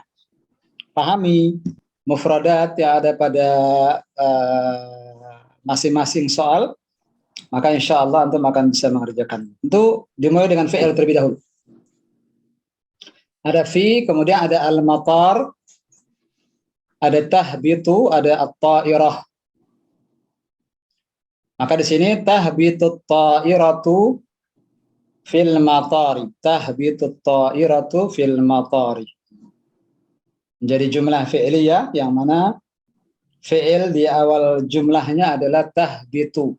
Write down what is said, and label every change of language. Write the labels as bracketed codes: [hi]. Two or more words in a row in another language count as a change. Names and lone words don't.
[id] Pahami mufradat yang ada pada masing-masing soal, maka [ar] إن شاء الله [id] antum akan bisa mengerjakan. Itu dimulai dengan fi'il terlebih dahulu. Ada fi, kemudian ada al-matar, ada tahbitu, ada at-ta'irah. Maka di sini [ar] تهبط الطائرة في المطر، تهبط الطائرة في المطر. [id] Menjadi jumlah fi'liyah yang mana fi'il di awal jumlahnya adalah tahbitu.